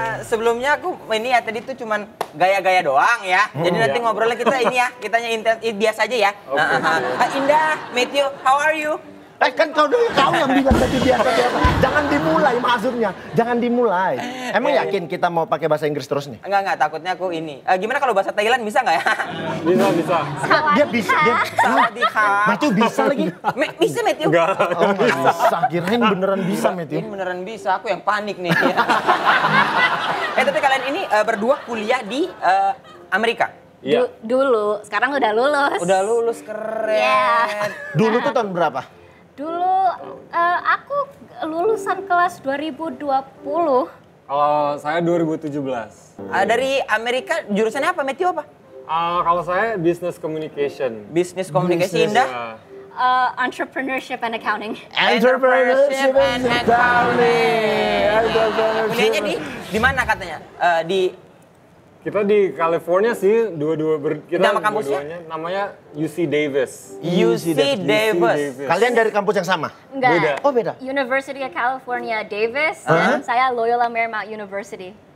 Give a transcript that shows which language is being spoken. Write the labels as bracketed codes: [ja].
[id] Sebelumnya aku ini ya tadi tuh cuman gaya-gaya doang ya. Jadi nanti ngobrolnya kita ini ya, kitanya biasa aja ya. [en] Indah, Matthew, how are you? [id] Kan kau yang bilang tadi biasa. Jangan dimulai maksudnya. Jangan dimulai. Emang yakin kita mau pakai bahasa Inggris terus nih? Enggak, takutnya aku ini. Gimana kalau bahasa Thailand bisa nggak ya? Bisa. Dia bisa. Matthew bisa lagi. Bisa Matthew? Enggak. Oh, bisa. Kirain beneran bisa Matthew. Ini beneran bisa, aku yang panik nih. Tapi kalian ini berdua kuliah di Amerika? Iya. Dulu, sekarang udah lulus. Udah lulus, keren. [en] Yeah. [id] Dulu tuh tahun berapa? Dulu aku lulusan kelas 2020. Kalau saya 2017. Dari Amerika jurusannya apa? Matthew apa? Kalau saya [en] business communication. Business communication. Indah? Entrepreneurship and accounting. Entrepreneurship and accounting. [id] Kuliahnya di mana katanya? Kita di California sih, Nama kampusnya? Namanya UC Davis. UC Davis. Kalian dari kampus yang sama? Enggak. Beda. Oh beda. University of California, Davis. Dan saya Loyola Marymount University.